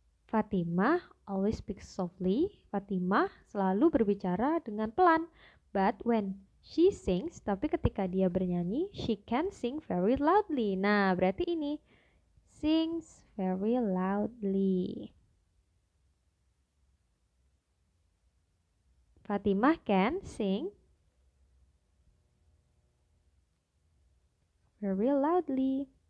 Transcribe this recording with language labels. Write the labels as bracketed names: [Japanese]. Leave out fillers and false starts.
[English] Fatimah always speaks softly. [Indonesian] Fatimah selalu berbicara dengan pelan. [English] But when she sings, [Indonesian] tapi ketika dia bernyanyi, [English] she can sing very loudly. [Indonesian] Nah, berarti ini sings very loudly. [English] Fatimah can sing very loudly.